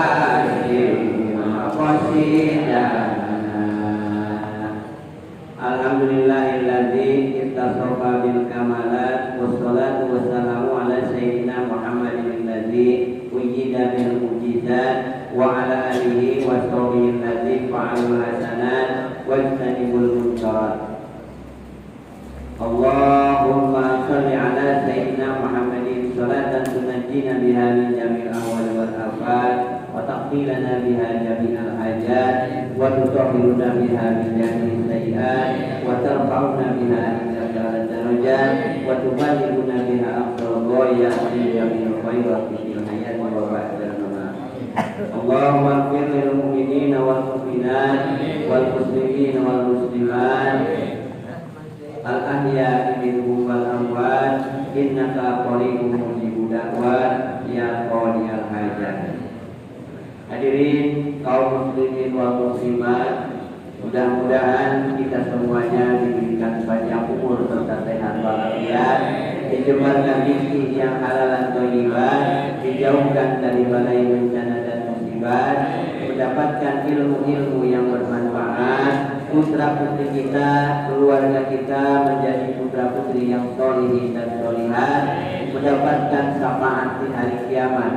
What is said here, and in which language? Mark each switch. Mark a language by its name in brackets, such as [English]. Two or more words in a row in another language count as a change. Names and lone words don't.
[Arabic] الحمد لله الذي اتصف بالكمالات والصلاة والسلام على سيدنا محمد الذي وجد بالمعجزات وعلى آله وصحبه الذين فعلوا الحسنات واجتنبوا المنكرات. اللهم صل على سيدنا محمد صلاة تنجينا بها من جميع الأهوال والآفات وتقبلنا بها جميع الحاجات وتطهرنا بها من جميع السيئات وترفعنا بها إلى درجات وتبلغنا بها أقصى الغايات من جميع الخيرات في الحياة وبعد الممات. اللهم اغفر للمؤمنين والمؤمنات والمسلمين والمسلمات الأحياء منهم والأموات إنك قريب مجيب الدعوات يا قاضي الحاجات. [Indonesian] Hadirin kaum [Arabic] المسلمين والمسلمات, [Indonesian] mudah-mudahan kita semuanya diberikan panjang umur serta sehat walafiat, dijembatkan rezeki yang halal dan thayyibah, dijauhkan dari balai bencana dan musibah, mendapatkan ilmu-ilmu yang bermanfaat, putra putri kita, keluarga kita menjadi putra putri yang sholihin dan sholihat, mendapatkan syafaat di hari kiamat.